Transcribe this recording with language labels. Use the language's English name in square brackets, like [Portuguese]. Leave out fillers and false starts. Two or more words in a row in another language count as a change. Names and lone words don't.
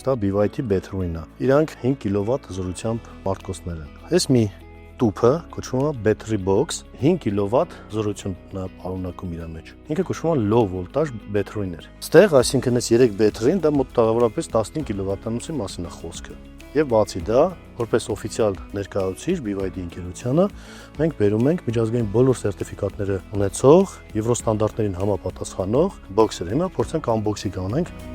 [Armenian] դա BYD Betrwin-ը։ Իրանք 5 կՎտ զորությամբ մարտկոցներ են։ Այս մի տուփը կոչվում է [English] battery box, [Armenian] 5 կՎտ զորություն պարունակում իր մեջ։ Ինքը կոչվում է [English] low voltage battery- [Armenian] ներ։ Ստեղ, այսինքն այս 3 battery-ն դա մոտավորապես 15 կՎտ-անոցի մասին է խոսքը։ Եվ բացի դա, որպես օֆիցիալ ներկայացուցիչ BYD ընկերությանը, մենք բերում ենք միջազգային բոլոր սերտիֆիկատները ունեցող, եվրոստանդարտներին համապատասխանող բոքսեր։ Հիմա փորձենք unboxing անենք։